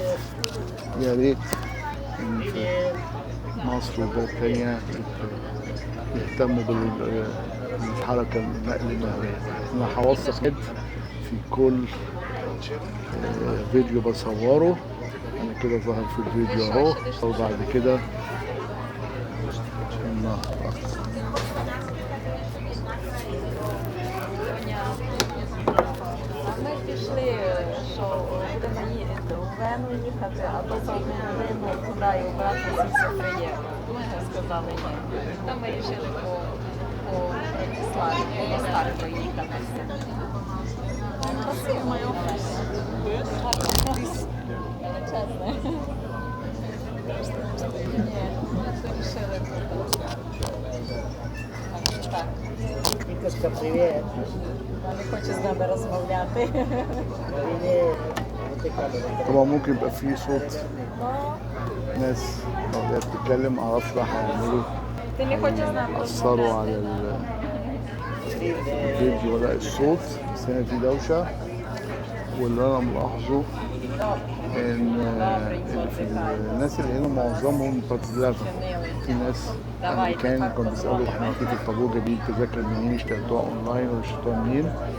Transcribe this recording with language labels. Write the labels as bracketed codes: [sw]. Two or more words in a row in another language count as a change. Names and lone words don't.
[ar] يا ريت إن في مصر وبلاد تانية يهتموا بالحركة النقل النهرية. أنا هوثق في كل فيديو بصوره. أنا كده ظهر في الفيديو أهو، وبعد كده النهر. [uk] Що будемо у Вену їхати, а то туди і обратно все приємно. Ми сказали ні. То ми вирішили по Братиславі, по Мостах проїхатися. Красиво. Чесно. Ні, ми вирішили тут. Так. Віточка, привіт. Не хочу з нами розмовляти. Привіт. [ar] طبعا ممكن يبقى فيه صوت ناس لو هي بتتكلم، معرفش بقى هيعملوا [uk] Ти не хочеш з нами [ar] أثروا على الفيديو ولا الصوت، بس هنا في دوشة. واللي أنا ملاحظه إن في الناس اللي هنا معظمهم براتيسلافا. في ناس أمريكان كانوا بيسألوا إحنا في الطابور جايبين تذاكر منين، اشتريتوها أونلاين ولا اشتريتوها منين؟